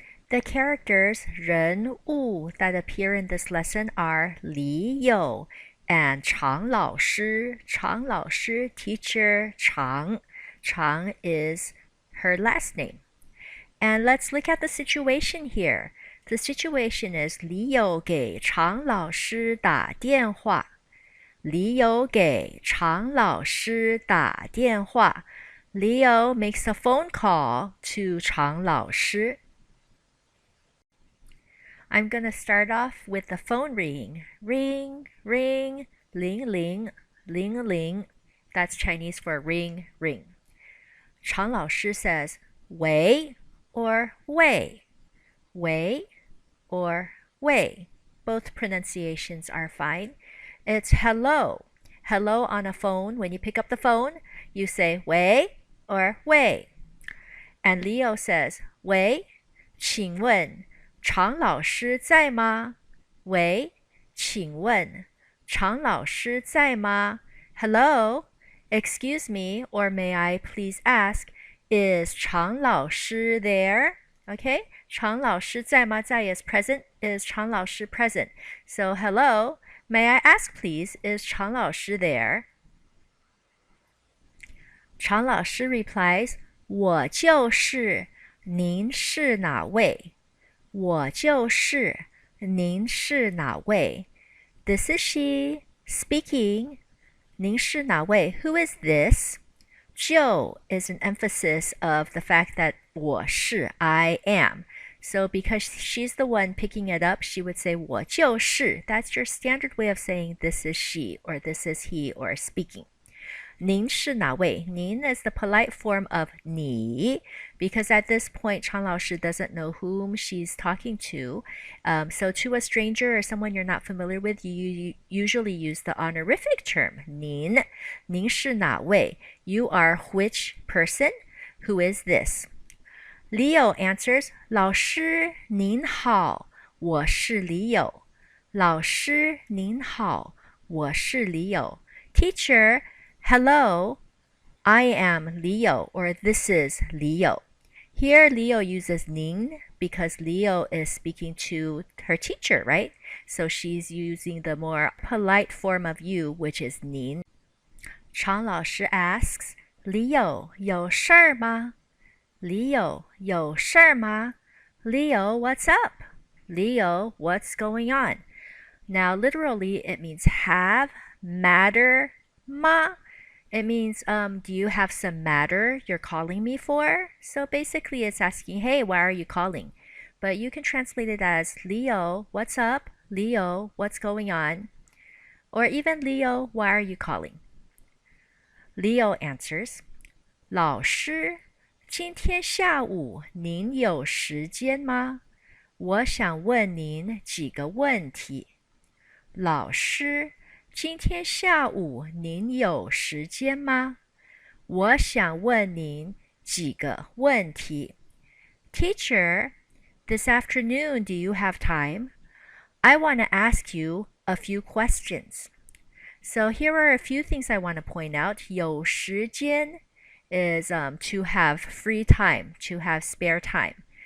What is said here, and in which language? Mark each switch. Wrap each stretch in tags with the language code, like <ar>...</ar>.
<en>The characters 人物 that appear in this lesson are 李友 and 常老师 teacher 常 is her last name. And let's look at the situation here. The situation is</en> <zh>李友给常老师打电话。李友给常老师打电话。</zh> <en>Leo makes a phone call to 常老师。 I'm going to start off with the phone ringing. Ring, ring, ling, ling, ling, ling. That's Chinese for ring, ring. 常老师 says, 喂 or 喂, 喂 or 喂. Both pronunciations are fine. It's hello. Hello on a phone. When you pick up the phone, you say 喂 or 喂. And Leo says,</en> <zh>喂, 请问常老师在吗？喂，请问常老师在吗？</zh> <en>Hello, excuse me, or may I please ask, is 常老师 there?</en> <zh>Okay, 常老师在吗？</zh> <en>在 is present. Is 常老师 present? So hello, may I ask please, is 常老师 there?</en> <zh>常老师</zh> <en>replies,</en> <zh>我就是，您是哪位？我就是，您是哪位？</zh> <en>This is she speaking.</en> <zh>您是哪位？</zh> <en>Who is this? 就 is an emphasis of the fact that</en> <zh>我是</zh> <en>I am. So because she's the one picking it up, she would say</en> <zh>我就是.</zh> <en>That's your standard way of saying this is she or this is he or speaking.</en> <zh>您是哪位？</zh> <en>您 is the polite form of 你 because at this point 常老师 doesn't know whom she's talking to. So to a stranger or someone you're not familiar with, you usually use the honorific term 您。</en> <zh>您是哪位？</zh> <en>You are which person? Who is this? Leo answers,</en> <zh>老师您好，我是李友。老师您好，我是李友。</zh> <en>Teacher, hello, I am Leo, or this is Leo. Here, Leo uses 您 because Leo is speaking to her teacher, right? So she's using the more polite form of you, which is 您.</en> <zh>常老师</zh> <en>asks,</en> <zh>李友有事儿吗？李友有事儿吗？</zh> <en>Leo, what's up? Leo, what's going on? Now, literally, it means have, matter, 吗? It means, do you have some matter you're calling me for? So basically it's asking, hey, why are you calling? But you can translate it as, Leo, what's up? Leo, what's going on? Or even, Leo, why are you calling? Leo answers,</en> <zh>老师，今天下午您有时间吗？我想问您几个问题。老师，今天下午您有时间吗？我想问您几个问题。</zh> <en>Teacher, this afternoon do you have time? I want to ask you a few questions. So here are a few things I want to point out. 有时间 is to have free time, to have spare time.</en>